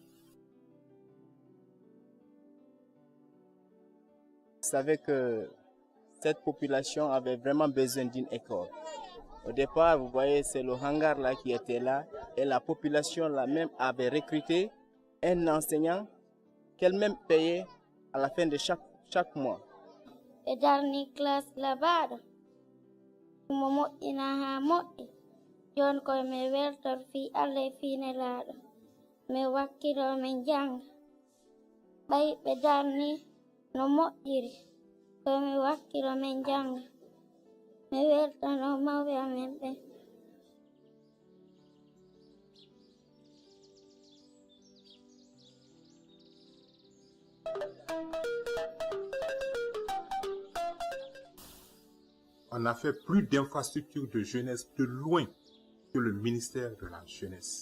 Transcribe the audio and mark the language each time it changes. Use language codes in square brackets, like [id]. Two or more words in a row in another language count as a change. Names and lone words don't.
[fr] Vous savez que cette population avait vraiment besoin d'une école. Au départ, vous voyez, c'est le hangar là qui était là et la population là même avait recruté un enseignant qu'elle-même payait à la fin de chaque mois. [ff] E darni classe labaɗo mo moƴƴina ha moƴƴi joni koye mi weltor fi allah e fiine laaɗo mi wakkilo min janga ɓayi ɓe darni no moƴƴiri koye mi wakkilo min janga mi weltano mawɓe amen ɓen. [fr] On a fait plus d'infrastructures de jeunesse de loin que le ministère de la Jeunesse.